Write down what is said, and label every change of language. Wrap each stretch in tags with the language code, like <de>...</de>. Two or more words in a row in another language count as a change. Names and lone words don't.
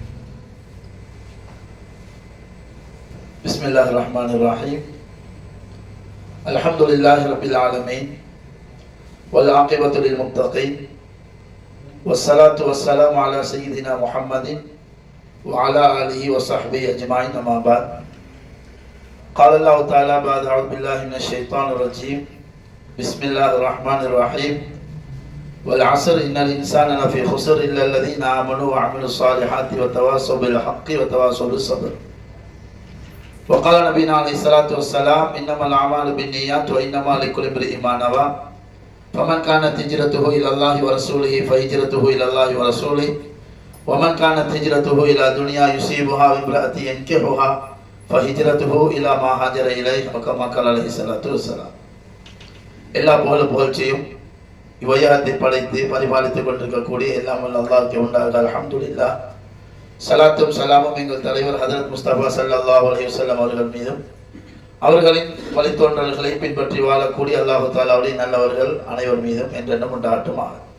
<ar>بسم الله الرحمن الرحيم. الحمد لله رب العالمين والعاقبة للمتقين والصلاة والسلام على سيدنا محمد وعلى آله وصحبه أجمعين. أما بعد. قال الله تعالى بعد أعوذ بالله من الشيطان الرجيم. بسم الله الرحمن الرحيم. والعصر إن الإنسان لفي خسر إلا الذين آمنوا وعملوا الصالحات وتواصوا بالحق وتواصوا بالصبر. وقال نبينا عليه الصلاة والسلام إنما الأعمال بالنيات وإنما لكل امرئ ما نوى فمن كانت هجرته إلى الله ورسوله فهجرته إلى الله ورسوله ومن كانت هجرته إلى دنيا يصيبها وامرأة ينكحها فهجرته إلى ما هاجر إليه وكما قال عليه الصلاة والسلام.</ar> <ta>எல்லா புகழ்ச்சியும் இவ்வையகத்தை படைத்து பரிபாலித்துக் கொண்டிருக்கக்கூடிய எல்லாம் வல்ல அல்லாஹ்வுக்கு உண்டாக அல்ஹம்துலில்லாஹ். சலாத்தும் சலாமும் எங்கள் தலைவர் ஹஜ்ரத் முஸ்தபா</ta> <ar>صلى الله عليه وسلم</ar> <ta>அவர்கள் மீதும் அவர்களின் வழித்தோன்றல்களை பின்பற்றி வாழக்கூடிய அல்லாஹ் தஆலாவுடைய நல்லவர்கள் அனைவர் மீதும் என்றென்றும் உண்டாகட்டுமாக.</ta>